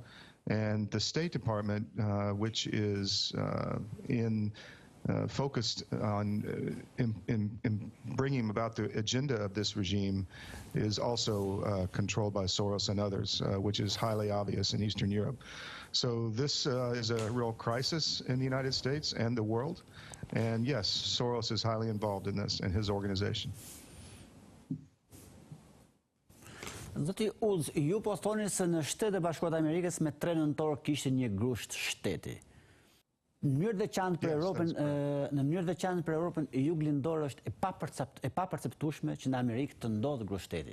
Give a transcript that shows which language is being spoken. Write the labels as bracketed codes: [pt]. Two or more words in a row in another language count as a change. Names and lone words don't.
[en] And the State Department, which is focused on in bringing about the agenda of this regime, is also controlled by Soros and others, which is highly obvious in Eastern Europe. So this is a real crisis in the United States and the world. And yes, Soros is highly involved in this and his organization. [sq] Zoti Uz, ju po thoni se në Shtetet e Bashkuara të Amerikës me 3 nëntor kishte një grusht shteti. Në mënyrë veçantë për Europën, juglindore është e paperceptueshme që në Amerikë të ndodhë grushteti.